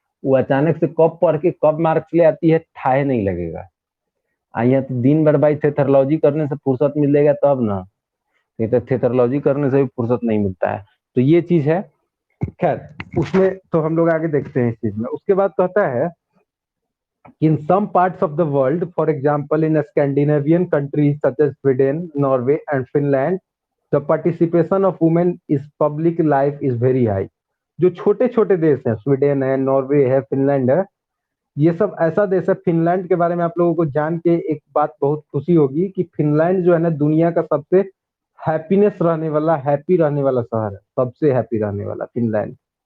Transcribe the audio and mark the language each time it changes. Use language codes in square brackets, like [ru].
[hi] वो अचानक से कब पढ़ के कब मार्क्स ले आती है ठाए नहीं लगेगा। यहाँ तो दिन भर भाई थेथरोलॉजी करने से फुर्सत मिलेगा तब ना, नहीं तो थेथरोलॉजी करने से भी फुर्सत नहीं मिलता है। तो ये चीज है। खैर उसमें तो हम लोग आगे देखते हैं इस चीज में। उसके बाद कहता है [en] in some parts of the world, for example in Scandinavian countries such as Sweden, Norway and Finland, the participation of women is public life is very high। [hi] जो छोटे छोटे देश हैं, स्वीडन है, नॉर्वे है, फिनलैंड है, ये सब ऐसा देश है। फिनलैंड के बारे में आप लोगों को जान के एक बात बहुत खुशी होगी कि फिनलैंड जो है ना दुनिया का सबसे हैप्पीनेस रहने वाला, हैप्पी रहने वाला शहर है, सबसे हैप्पी रहने वाला फिनलैंड।